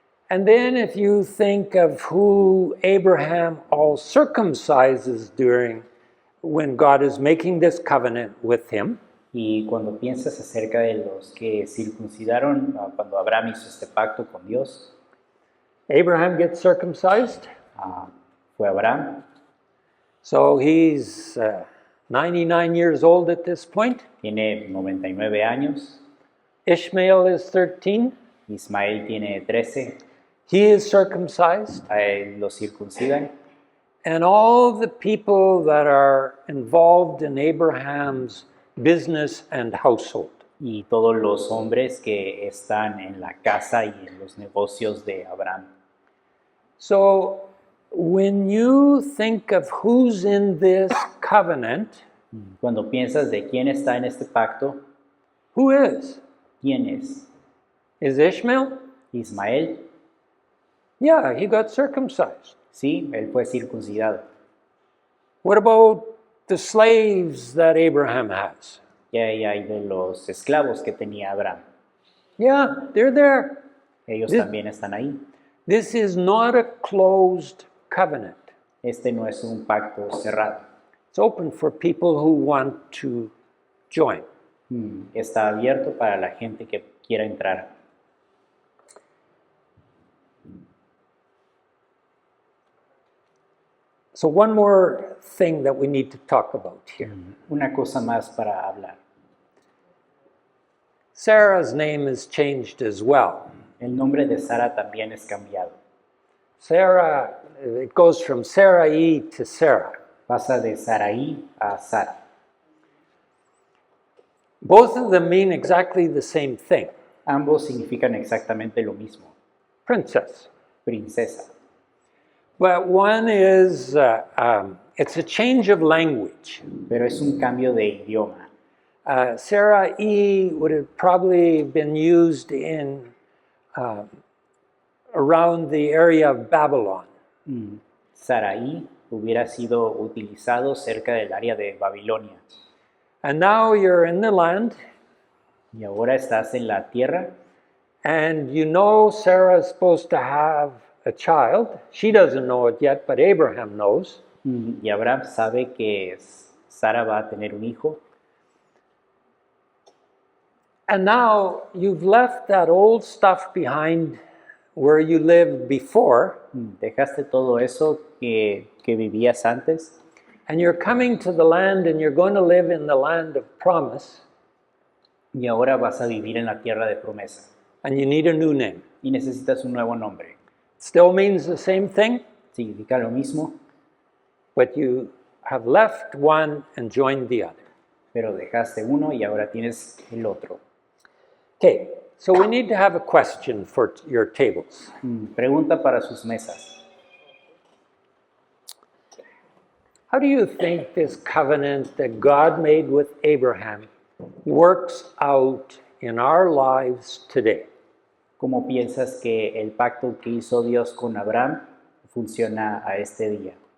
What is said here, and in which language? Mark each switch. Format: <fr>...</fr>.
<en>And then if you think of who Abraham all circumcises when God is making this covenant with him,</en> <es>Y cuando piensas acerca de los que circuncidaron cuando Abraham hizo este pacto con Dios,</es> <en>Abraham gets circumcised.</en> <es>fue Abraham,</es> <en>So he's 99 years old at this point.</en> <es>tiene 99 años,</es> <en>Ishmael is 13.</en> <es>Ismael tiene 13,</es> <en>He is circumcised.</en> <es>a él lo circuncidan,</es> <en>And all the people that are involved in Abraham's business and household.</en> <es>y todos los hombres que están en la casa y en los negocios de Abraham.</es> <en>So when you think of who's in this covenant,</en> <es>Cuando piensas de quién está en este pacto,</es> <en>who is?</en> <es>¿quién es?</es> <en>Is Ishmael?</en> <es>Ismael,</es> <en>Yeah, he got circumcised.</en> <es>sí, él fue circuncidado.</es> <en>What about the slaves that Abraham has?</en> <es>¿Qué hay de los esclavos que tenía Abraham?</es> <en>Yeah, they're there.</en> <es>Ellos Sí. también están ahí.</es> <en>This is not a closed covenant.</en> <es>Este no es un pacto cerrado.</es> <en>It's open for people who want to join.</en> <es>Está abierto para la gente que quiera entrar.</es> <en>So one more thing that we need to talk about here.</en> <es>Una cosa más para hablar.</es> <en>Sarah's name is changed as well.</en> <es>El nombre de Sara también es cambiado.</es> <en>Sarah, it goes from Sarai to Sarah.</en> <es>Pasa de Sarai a Sara.</es> <en>Both of them mean exactly the same thing.</en> <es>Ambos significan exactamente lo mismo.</es> <en>Princess.</en> <es>Princesa.</es> <en>But one is, it's a change of language.</en> <es>Pero es un cambio de idioma.</es> <en>Sarai would have probably been used in around the area of Babylon.</en> <es>Sarai hubiera sido utilizado cerca del área de Babilonia.</es> <en>And now you're in the land,</en> <es>Y ahora estás en la tierra</es> <en>and you know Sarah's supposed to have a child. She doesn't know it yet, but Abraham knows.</en> <es>y Abraham sabe que Sara va a tener un hijo.</es> <en>And now you've left that old stuff behind where you lived before,</en> <es>Dejaste todo eso que vivías antes</es> <en>and you're coming to the land and you're going to live in the land of promise,</en> <es>y ahora vas a vivir en la tierra de promesa</es> <en>and you need a new name.</en> <es>y necesitas un nuevo nombre.</es> <en>Still means the same thing,</en> <es>Significa lo mismo,</es> <en>but you have left one and joined the other.</en> <es>pero dejaste uno y ahora tienes el otro.</es> <en>Okay, so we need to have a question for your tables.</en> <es>Pregunta para sus mesas.</es> <en>How do you think this covenant that God made with Abraham works out in our lives today?</en> <es>¿Cómo piensas que el pacto que hizo Dios con Abraham funciona a este día?</es>